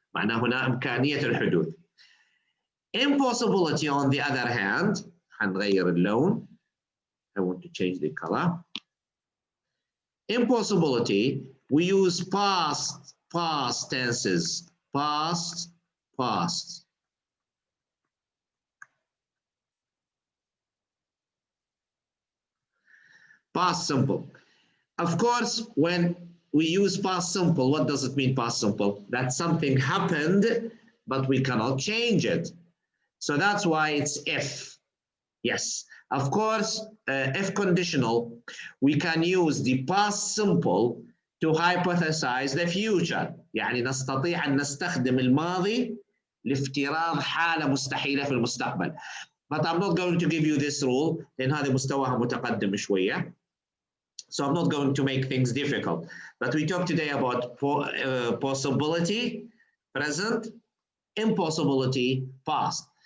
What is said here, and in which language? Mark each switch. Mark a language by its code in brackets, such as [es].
[ar] معناه هنا إمكانية الحدوث. [en] Impossibility on the other hand, [ar] هنغير اللون. [en] I want to change the color. Impossibility, we use past tenses. Past. Past simple. Of course, when we use past simple, what does it mean past simple? That something happened, but we cannot change it. So that's why it's if. Yes, of course, if conditional, we can use the past simple to hypothesize the future. [ar] يعني نستطيع أن نستخدم الماضي لافتراض حالة مستحيلة في المستقبل. [en] But I'm not going to give you this rule [ar] لأن هذا مستواها متقدم شوية. [en] So I'm not going to make things difficult. But we talk today about possibility, present, impossibility, past.